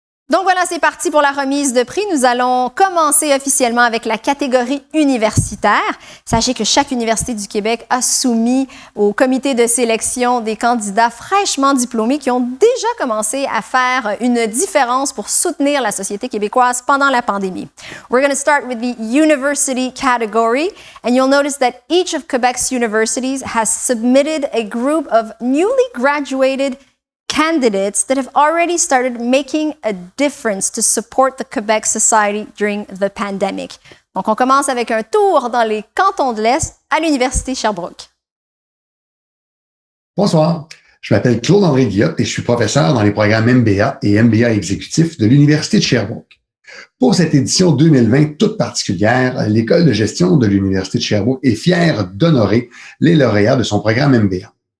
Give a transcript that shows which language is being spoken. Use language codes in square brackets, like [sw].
[fr] Donc voilà, c'est parti pour la remise de prix. Nous allons commencer officiellement avec la catégorie universitaire. Sachez que chaque université du Québec a soumis au comité de sélection des candidats fraîchement diplômés qui ont déjà commencé à faire une différence pour soutenir la société québécoise pendant la pandémie. [en] We're going to start with the university category, and you'll notice that each of Quebec's universities has submitted a group of newly graduated candidates that have already started making a difference to support the Quebec society during the pandemic. [fr] Donc, on commence avec un tour dans les cantons de l'Est à l'Université Sherbrooke. Bonsoir, je m'appelle Claude-André Guillotte et je suis professeur dans les programmes MBA et MBA exécutif de l'Université de Sherbrooke. Pour cette édition 2020 toute particulière, l'École de gestion de l'Université de Sherbrooke est fière d'honorer les lauréats de son programme MBA.